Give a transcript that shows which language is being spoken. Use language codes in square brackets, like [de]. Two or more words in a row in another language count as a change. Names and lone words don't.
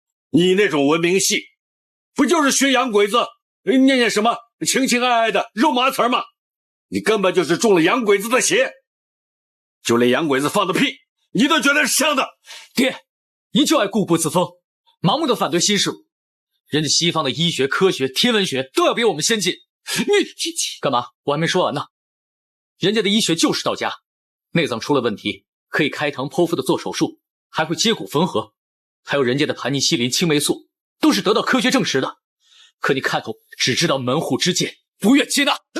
[zh] 你那種文明戲，不就是學洋鬼子念念什麼情情愛愛的肉麻詞兒嗎？你根本就是中了洋鬼子的邪，就連洋鬼子放的屁，你都覺得是香的。爹，您就愛固步自封，盲目的反對新事物。人家西方的醫學、科學、天文學都要比我們先進。你幹嘛？我還沒說完呢。人家的醫學就是道家，內臟出了問題，可以開膛剖腹的做手術，還會接骨縫合。還有人家的盤尼西林、青黴素，都是得到科學證實的。可你看頭只知道門戶之見，不願接納。